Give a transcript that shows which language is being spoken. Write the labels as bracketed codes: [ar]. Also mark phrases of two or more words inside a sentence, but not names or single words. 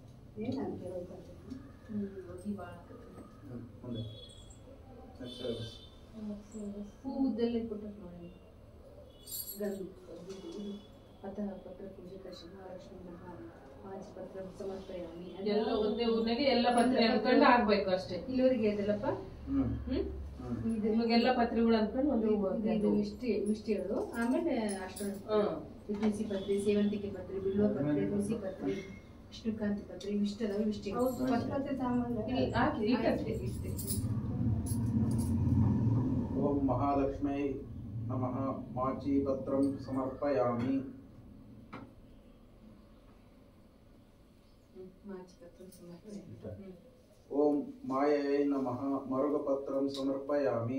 [sa] अतः पत्र पूजित महालक्ष्मी पत्र समर्पयामि। [kn] ಎಲ್ಲ ಒಂದೇ ಊರಿನಾಗೆ ಎಲ್ಲ ಪತ್ರೆ ಅನ್ಕೊಂಡು ಆಗ್ಬೇಕು ಅಷ್ಟೇ. ಇಲ್ಲಿವರೆಗೆ ಇದೆಲ್ಲಪ್ಪ ನಿಮಗೆಲ್ಲ ಪತ್ರೆಗಳು ಅನ್ಕೊಂಡು ಒಂದು ವಿಷ್ಟಿಗಳು ಆಮೇಲೆ ಅಷ್ಟೊಂದು ತುಳಸಿ ಪತ್ರೆ ಸೇವಂತಿಗೆ ಪತ್ರೆ ಬಿಲ್ವ ಪತ್ರೆ ತುಳಸಿ ಪತ್ರೆ ವಿಷ್ಣುಕಾಂತಿ ಪತ್ರೆ ಇಷ್ಟೆಲ್ಲ ವಿಷ್ಟಿಗಳು [sa] ओम महालक्ष्मी नमः माची पत्रं समर्पयामि। ओम मायै नमः मरुगपत्रं समर्पयामि।